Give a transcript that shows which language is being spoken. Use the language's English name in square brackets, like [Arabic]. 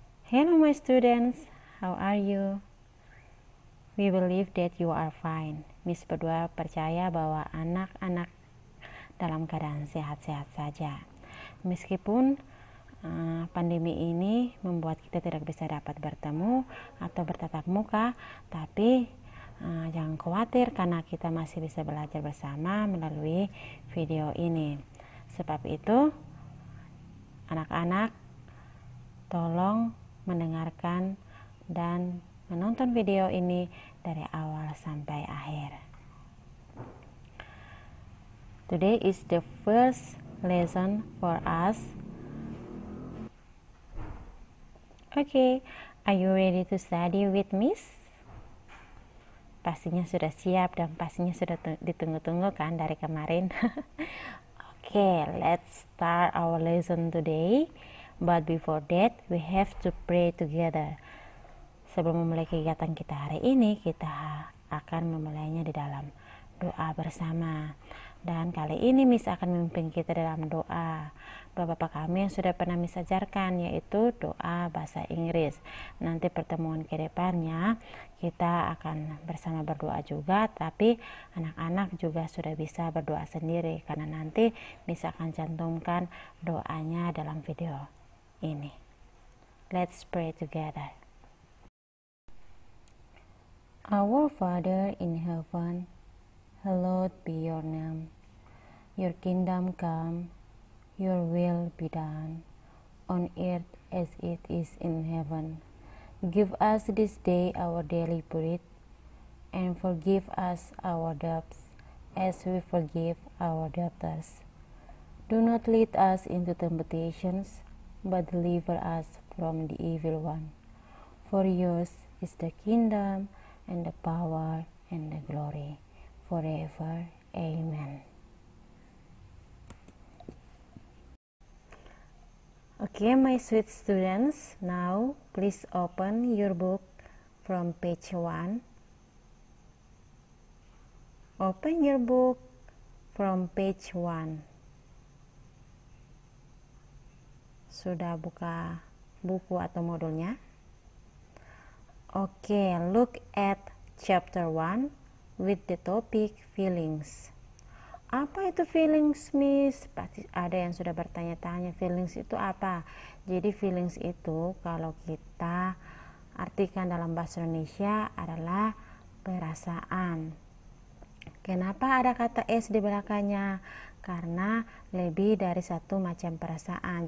[English] Hello my students, how are you? We believe that you are fine. [Indonesian] Miss berdua percaya bahwa anak-anak dalam keadaan sehat-sehat saja. Meskipun pandemi ini membuat kita tidak bisa dapat bertemu atau bertatap muka, tapi jangan khawatir karena kita masih bisa belajar bersama melalui video ini. Sebab itu, anak-anak tolong mendengarkan dan menonton video ini dari awal sampai akhir. [English] Today is the first lesson for us. Okay, are you ready to study with Miss? [Indonesian] Pastinya sudah siap dan pastinya sudah ditunggu-tunggu kan dari kemarin. [English] Okay, let's start our lesson today. But before that, we have to pray together. [Indonesian] Sebelum memulai kegiatan kita hari ini, kita akan memulainya di dalam doa bersama. Dan kali ini Miss akan memimpin kita dalam doa Bapak kami yang sudah pernah Miss ajarkan, yaitu doa bahasa Inggris. Nanti pertemuan ke depannya kita akan bersama berdoa juga, tapi anak-anak juga sudah bisa berdoa sendiri karena nanti Miss akan cantumkan doanya dalam video ini. [English] Let's pray together. Our Father in heaven, hallowed be your name. Your kingdom come, your will be done, on earth as it is in heaven. Give us this day our daily bread, and forgive us our debts, as we forgive our debtors. Do not lead us into temptations, but deliver us from the evil one. For yours is the kingdom, and the power, and the glory, forever. Amen. Okay, my sweet students, now please open your book from page 1. Open your book from page 1. [Indonesian] Sudah buka buku atau modulnya? [English] Okay, look at chapter 1 with the topic feelings. [Indonesian] Apa itu feelings, Miss? Pasti ada yang sudah bertanya-tanya, feelings itu apa? Jadi feelings itu kalau kita artikan dalam bahasa Indonesia adalah perasaan. Kenapa ada kata S di belakangnya? Karena lebih dari satu macam perasaan.